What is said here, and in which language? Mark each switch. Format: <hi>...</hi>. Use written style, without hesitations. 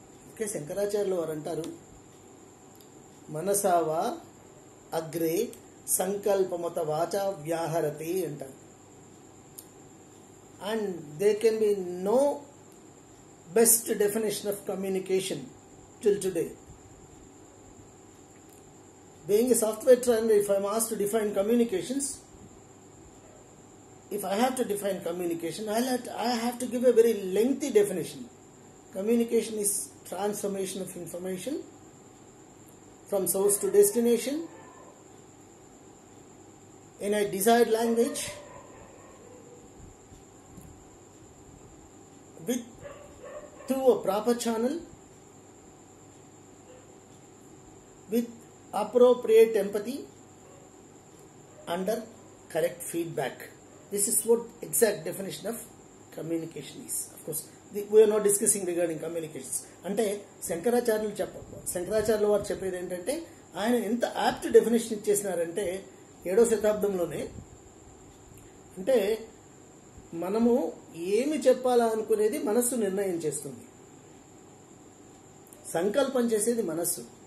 <te>Okay, శంకరాచార్యులు వారు అంటారు,</te> <sa>మనసావా అగ్రే సంకల్పమత వాచ వ్యాహరతి</sa> <te>అంటారు.</te> <en>And they can be no best definition of communication till today. Being a software trainer, if I am asked to define communications, if I have to define communication, I have to give a very lengthy definition. Communication is transformation of information from source to destination in a desired language with through a proper channel with appropriate empathy under correct feedback. This is what exact definition of communication is. Of course, we are not discussing regarding communications.</en> <te>అంటే శంకరాచార్యులు వారు చెప్పేది ఏంటంటే, ఆయన ఎంత apt definition ఇచ్చేసినారంటే 7వ శతాబ్దంలోనే, అంటే మనము ఏమి చెప్పాలా అనుకునేది మనస్సు నిర్ణయం చేస్తుంది, సంకల్పం చేసేది మనస్సు.</te>